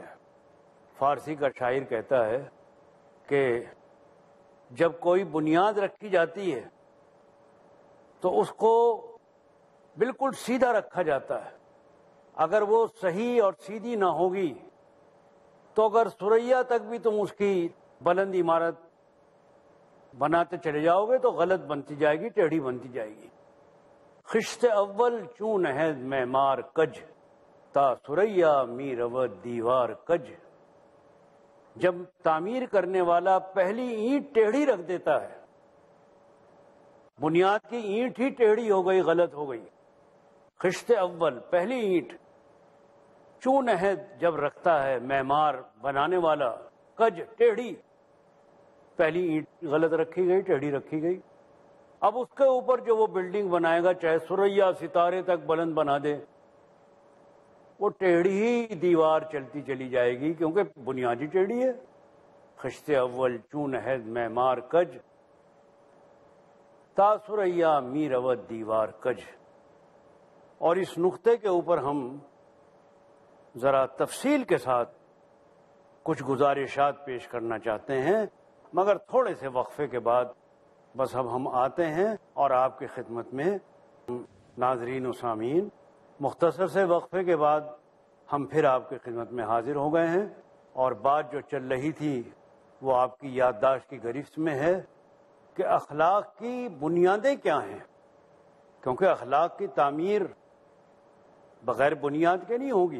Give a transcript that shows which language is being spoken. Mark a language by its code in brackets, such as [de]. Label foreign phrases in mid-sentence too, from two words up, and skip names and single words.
[ur] فارسی کا شاعر کہتا ہے کہ جب کوئی بنیاد رکھی جاتی ہے تو اس کو بالکل سیدھا رکھا جاتا ہے. اگر وہ صحیح اور سیدھی نہ ہوگی تو اگر ثریا تک بھی تم اس کی بلند عمارت بناتے چلے جاؤ گے تو غلط بنتی جائے گی، ٹیڑھی بنتی جائے گی. [fa] خشت اول چون ہے معمار کج، تا ثریا می رود دیوار کج. [ur] جب تعمیر کرنے والا پہلی اینٹ ٹیڑھی رکھ دیتا ہے، بنیاد کی اینٹ ہی ٹیڑھی ہو گئی، غلط ہو گئی. [fa] خشت اول [ur] پہلی اینٹ، چون ہے جب رکھتا ہے معمار بنانے والا، کج ٹیڑھی، پہلی اینٹ غلط رکھی گئی، ٹیڑھی رکھی گئی. اب اس کے اوپر جو وہ بلڈنگ بنائے گا، چاہے ثریا ستارے تک بلند بنا دے، وہ ٹیڑھی ہی دیوار چلتی چلی جائے گی، کیونکہ بنیاد ہی ٹیڑھی ہے۔ [fa] خشت اول چون عہد معمار کج، تا ثریا می رود دیوار کج۔ [ur] اور اس نقطے کے اوپر ہم ذرا تفصیل کے ساتھ کچھ گزارشات پیش کرنا چاہتے ہیں، مگر تھوڑے سے وقفے کے بعد بس اب ہم آتے ہیں اور آپ کی خدمت میں ناظرین و سامعین، مختصر سے وقفے کے بعد ہم پھر آپ کی خدمت میں حاضر ہو گئے ہیں، اور بات جو چل رہی تھی وہ آپ کی یادداشت کی گرفت میں ہے کہ اخلاق کی بنیادیں کیا ہیں، کیونکہ اخلاق کی تعمیر بغیر بنیاد کے نہیں ہوگی۔